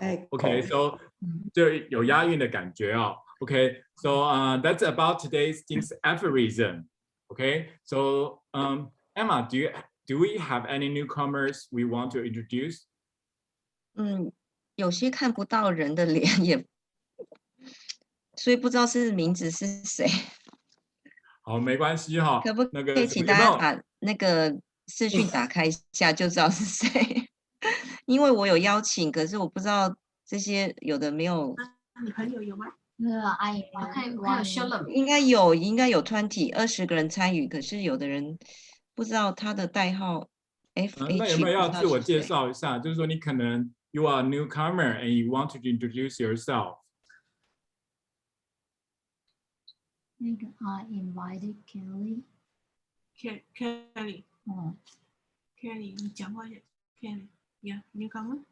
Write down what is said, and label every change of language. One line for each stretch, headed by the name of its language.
English: Okay, so
Chinese: 就有押韵的感觉哦。
English: Okay, so that's about today's Jing's aphorism. Okay, so Emma, do we have any newcomers we want to introduce?
Chinese: 有些看不到人的脸也，所以不知道是名字是谁。好，没关系哈。可不可以请大家把那个视讯打开一下，就知道是谁？因为我有邀请，可是我不知道这些有的没有。你朋友有吗？我看有 show 了，应该有20个人参与，可是有的人不知道他的代号 FH。那有没有要自我介绍一下？就是说你可能
English: you are a newcomer and you want to introduce yourself.
Chinese: 那个
English: I invited Kelly. Kelly.
Chinese: Kelly， 你讲话也 Kelly。
English: Yeah, newcomer.